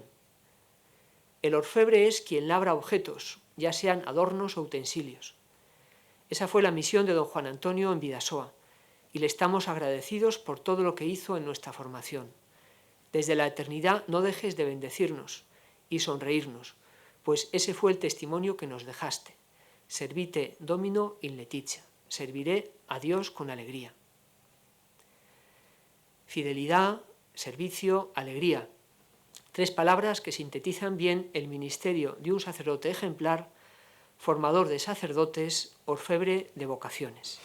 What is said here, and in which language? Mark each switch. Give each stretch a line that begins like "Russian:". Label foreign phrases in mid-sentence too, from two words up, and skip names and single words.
Spanish: El orfebre es quien labra objetos, ya sean adornos o utensilios. Esa fue la misión de don Juan Antonio en Bidasoa, y le estamos agradecidos por todo lo que hizo en nuestra formación. Desde la eternidad no dejes de bendecirnos y sonreírnos, pues ese fue el testimonio que nos dejaste.
Latin: Servite Domino in Laetitia.
Spanish: Serviré a Dios con alegría. Fidelidad, servicio, alegría. 3 palabras que sintetizan bien el ministerio de un sacerdote ejemplar, formador de sacerdotes, orfebre de vocaciones.